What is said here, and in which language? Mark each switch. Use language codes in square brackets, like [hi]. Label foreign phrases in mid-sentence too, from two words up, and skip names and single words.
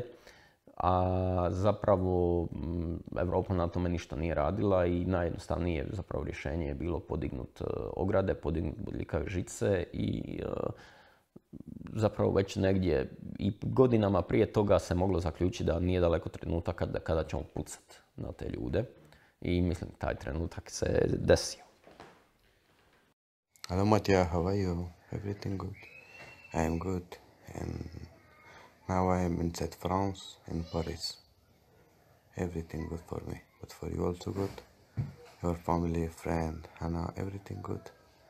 [hr] A zapravo Europa na tome ništa nije radila i najjednostavnije zapravo rješenje je bilo podignut ograde, podignut bodljikave žice i zapravo već negdje i godinama prije toga se moglo zaključiti da nije daleko trenutak kada ćemo pucati na te ljude i mislim taj trenutak se desio. [en] Hello Matija, how are you? Everything good? I am good. And now I am inside France, in Paris. Everything good for me, but for you also good. Your family, friend, Hannah, everything good.